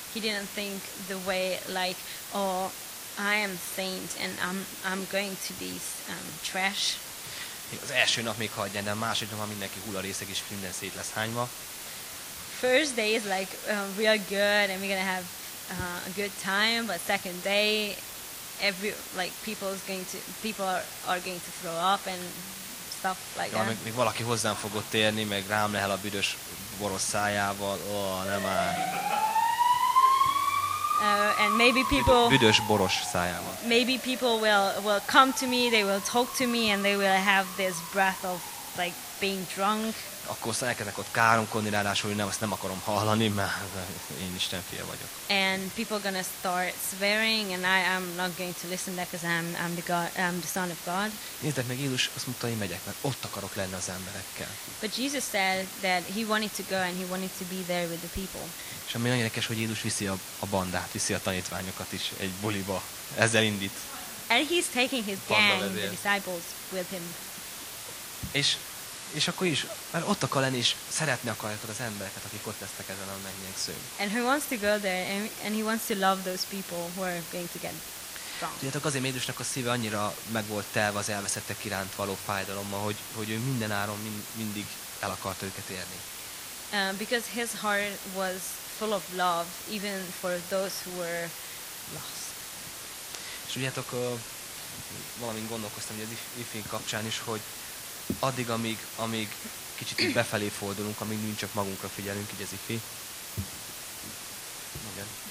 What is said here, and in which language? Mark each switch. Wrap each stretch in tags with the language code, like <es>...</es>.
<en>He didn't think the way like, oh, I am saint and I'm going to these trash.</en> <hu>Az első nap még hagyja, de a második nap mindenki hull a részeg és minden szét lesz hányva.</hu> <en>First day is like real good and we're gonna have a good time, but second day people are going to throw up and stuff like that.</en> <hu>Ja, még valaki hozzám fogott érni, meg rám lehel a büdös boros szájával, nem már.</hu> <en>And maybe people</en> <hu>büdös boros szájával.</hu> <en>Maybe people will come to me, they will talk to me and they will have this breath of like being drunk.</en> <hu>Akkor elkezdenek ott káromkodni, ráadásul, hogy nem, azt nem akarom hallani, mert én Isten fia vagyok.</hu> <en>And people gonna start swearing and I am not going to listen to that because I'm the son of God.</en> <hu>Nézzetek meg, Jézus azt mondta, én megyek, mert ott akarok lenni az emberekkel.</hu> <en>But Jesus said that he wanted to go and he wanted to be there with the people.</en> <hu>És ami nagyon érdekes, hogy Jézus viszi a bandát, viszi a tanítványokat is egy buliba, ezzel indít.</hu> <en>And he's taking his gang, the disciples, with him.</en> <hu>És akkor is, mert ott akar lenni, és szeretni akarjátok az embereket, akik ott lesznek ezen a mennyegzőn.</hu> <en>And he wants to go there, and he wants to love those people who are going to get drunk.</en> <hu>Tudjátok, azért Jézusnak a szíve annyira meg volt telve az elveszettek iránt való fájdalommal, hogy ő minden áron mindig el akart őket érni.</hu> <en>Because his heart was full of love, even for those who were lost.</en> <hu>És tudjátok, valamint gondolkoztam, hogy az ifjén kapcsán is, hogy addig, amíg kicsit így befelé fordulunk, amíg nincs csak magunkra figyelünk, így az ifi. Igen.</hu>